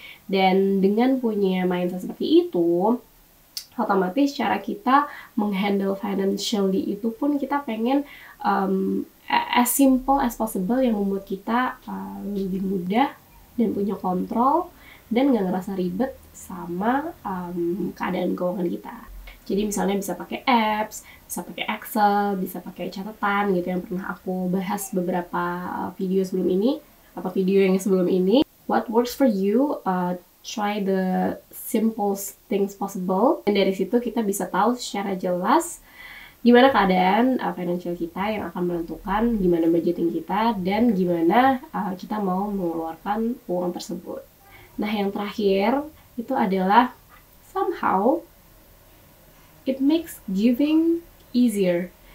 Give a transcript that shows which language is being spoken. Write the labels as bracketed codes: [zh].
[id] Dan dengan punya mindset seperti itu, otomatis cara kita menghandle financially itu pun kita pengen [en] as simple as possible, [id] yang membuat kita lebih mudah dan punya kontrol dan nggak ngerasa ribet sama keadaan keuangan kita. Jadi misalnya bisa pakai apps, bisa pakai Excel, bisa pakai catatan gitu, yang pernah aku bahas beberapa video sebelum ini atau video yang sebelum ini. [en] What works for you, try the simple things possible. [id] Dan dari situ kita bisa tahu secara jelas gimana keadaan financial kita, yang akan menentukan gimana budgeting kita dan gimana kita mau mengeluarkan uang tersebut. Nah, yang terakhir itu adalah [en] somehow it makes giving easier.